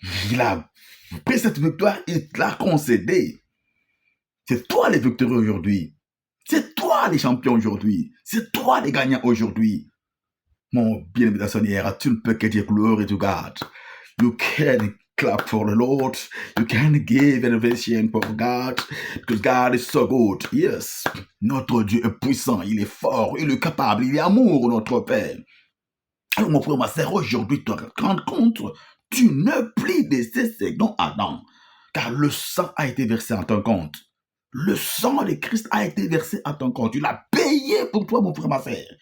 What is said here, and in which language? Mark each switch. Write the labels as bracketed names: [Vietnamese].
[French] Il a pris cette victoire, il l'a concédée. C'est toi les victorieux aujourd'hui. C'est toi les champions aujourd'hui. C'est toi les gagnants aujourd'hui. Mon bien-aimé Seigneur, tu ne peux que dire [English] glory to God. You can clap for the Lord. You can give elevation for God. Because God is so good. Yes. [French] Notre Dieu est puissant. Il est fort. Il est capable. Il est amour, notre Père. Alors, mon frère, ma sœur, aujourd'hui, tu te rends compte, tu ne plus de ces seconds Adam. Car le sang a été versé en ton compte. Le sang de Christ a été versé à ton compte. Il a payé pour toi, mon frère, ma sœur.